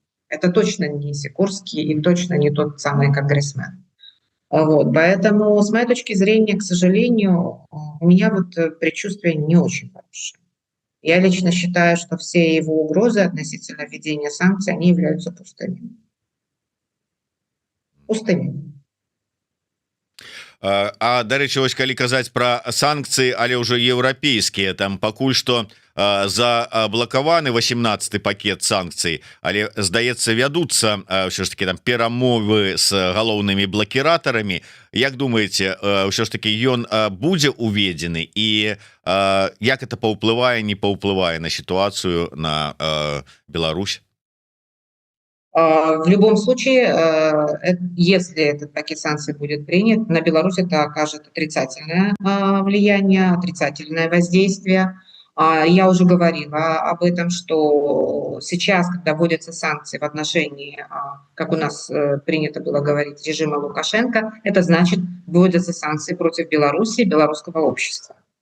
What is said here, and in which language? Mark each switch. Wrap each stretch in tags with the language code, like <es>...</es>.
<ru>Это точно не Сикорский и точно не тот самый конгрессмен. Вот, поэтому, с моей точки зрения, к сожалению, у меня вот предчувствие не очень хорошее. Я лично считаю, что все его угрозы относительно введения санкций, они являются пустыми. Пустыми.</ru> <be>Дарэчы, вось калі казаць пра санкцыі, але ўжо еўрапейскія, там пакуль што заблакаваны 18-й пакет санкцый, але здаецца вядуцца ўсё ж таки там перамовы з галоўнымі блакіратарамі. Як думаеце, ўсё ж таки ён будзе уведзены, і як это паўплывае, не паўплывае на сітуацыю на Беларусь?</be> <ru>В любом случае, если этот пакет санкций будет принят, на Беларусь это окажет отрицательное влияние, отрицательное воздействие. Я уже говорила об этом, что сейчас, когда вводятся санкции в отношении, как у нас принято было говорить, режима Лукашенко, это значит, вводятся санкции против Беларуси и белорусского общества.</ru>